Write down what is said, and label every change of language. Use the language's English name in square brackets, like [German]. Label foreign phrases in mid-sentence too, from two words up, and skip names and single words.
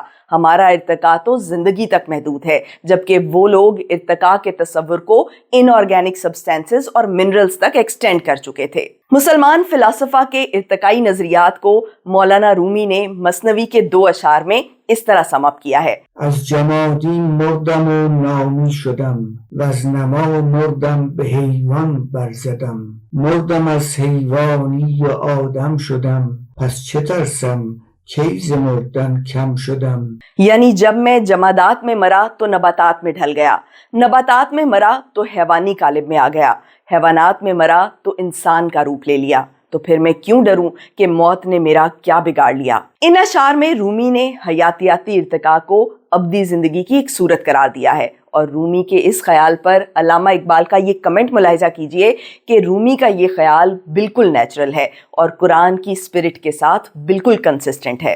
[Urdu] ہمارا ارتقا تو زندگی تک محدود ہے، جبکہ وہ لوگ ارتقا کے تصور کو [English] inorganic substances [Urdu] اور منرلز تک ایکسٹینڈ کر چکے تھے. مسلمان فلاسفہ کے ارتقائی نظریات کو مولانا رومی نے مثنوی کے 2 اشعار میں اس طرح سم اپ کیا ہے, [Persian] از جمادی مردم و نامی شدم و از نما مردم به حیوان برزدم مردم از حیوانی و آدم شدم پس چه ترسم کی ز مردن کم شدم। [Urdu] یعنی جب میں جمادات میں مرا تو نباتات میں ڈھل گیا، نباتات میں مرا تو حیوانی قالب میں آ گیا، حیوانات میں مرا تو انسان کا روپ لے لیا، تو پھر میں کیوں ڈروں کہ موت نے میرا کیا بگاڑ لیا. ان اشعار میں رومی نے حیاتیاتی ارتقا کو ابدی زندگی کی ایک صورت قرار دیا ہے اور رومی کے اس خیال پر علامہ اقبال کا یہ کمنٹ ملاحظہ کیجیے کہ رومی کا یہ خیال بالکل نیچرل ہے اور قرآن کی سپرٹ کے ساتھ بالکل کنسسٹنٹ ہے.